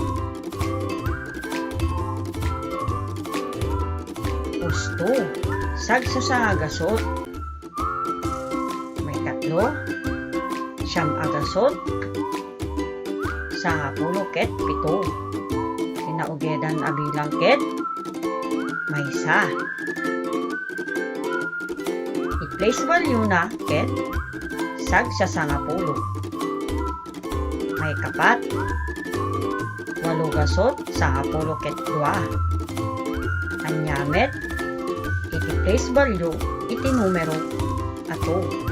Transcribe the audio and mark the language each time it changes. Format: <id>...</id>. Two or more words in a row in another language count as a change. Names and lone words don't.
<ilo>Gusto, sagsasagasot. May 3, 9 ket 7. Tinaugedan a bilang ket maysa. I-</ilo> <en>place value</en> <ilo>na ket sagsasanga-pulo. May 4, 8 ket 2. Anyamet, iti</ilo> <en>place value,</en> <ilo>iti numero ato.</ilo>